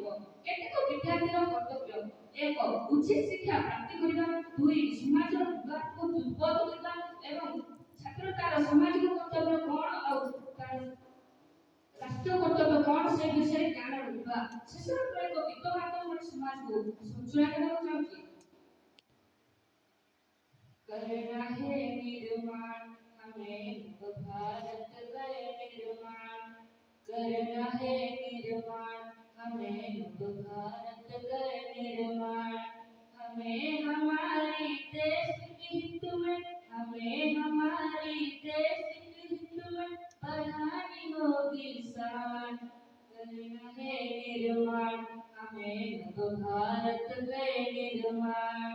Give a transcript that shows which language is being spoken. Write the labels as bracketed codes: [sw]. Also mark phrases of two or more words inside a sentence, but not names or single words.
[or] କେତେକ ବିଦ୍ୟାର୍ଥୀର କର୍ତ୍ତବ୍ୟ ଏକ ଉଚିତ ଶିକ୍ଷା ପ୍ରାପ୍ତି କରିବା ଦୁଇ ସମାଜର ବିବାଦକୁ ଦୁର୍ବଳ କରିବା ଏବଂ ଛାତ୍ର ତାର ସାମାଜିକ କର୍ତ୍ତବ୍ୟ କ'ଣ ଆଉ ତାର ରାଷ୍ଟ୍ରୀୟ କର୍ତ୍ତବ୍ୟ କ'ଣ ସେ ବିଷୟରେ ଜ୍ଞାନ ରଖିବା। ଶେଷରେ ଏକ ଗୀତ ମାଧ୍ୟମରେ ସମାଜକୁ ସଞ୍ଚୟ ଦେବାକୁ ଚାହୁଁଛି। [hi] करना है निर्माण हमें भारत का निर्माण करना है निर्माण हमें भारत का निर्माण हमें हमारी देश के हित में हमें हमारी देश के हित में बढ़ानी होगी शान करना है निर्माण हमें भारत का निर्माण।